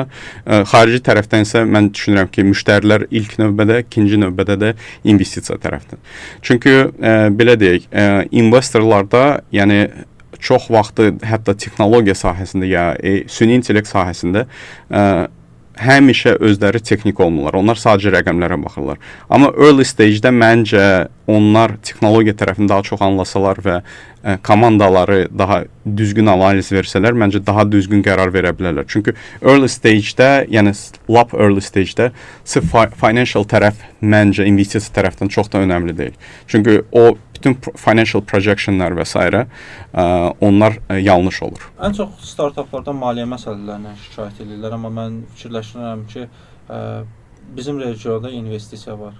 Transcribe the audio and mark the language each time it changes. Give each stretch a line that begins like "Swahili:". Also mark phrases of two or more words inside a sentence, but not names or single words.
Azerbaijani: Xarici tərəfdən isə mən düşünürəm ki, müştərilər ilk növbədə, ikinci növbədə də investisiya tərəfdən. Çünki belə deyək, investorlarda, yəni çox vaxtı hətta texnologiya sahəsində ya süni intellekt sahəsində həmişə özləri texnik olmurlar. Onlar sadəcə rəqəmlərə baxırlar. Amma
English: early stage-də
Azerbaijani: məncə onlar texnologiya tərəfini daha çox anlasalar və komandaları daha düzgün analiz versələr, məncə daha düzgün qərar verə bilərlər. Çünki
English: early stage-də,
Azerbaijani: yəni lap
English: early stage-də
Azerbaijani: sırf financial tərəf məncə investisiya tərəfdən çox da önəmli deyil. Çünki o bütün
English: financial projectionlar
Azerbaijani: və s. onlar yanlış olur. Ən çox startuplarda maliyyə məsələlərinə şikayət edirlər, amma mən fikirləşirəm ki, bizim regionda investisiya var.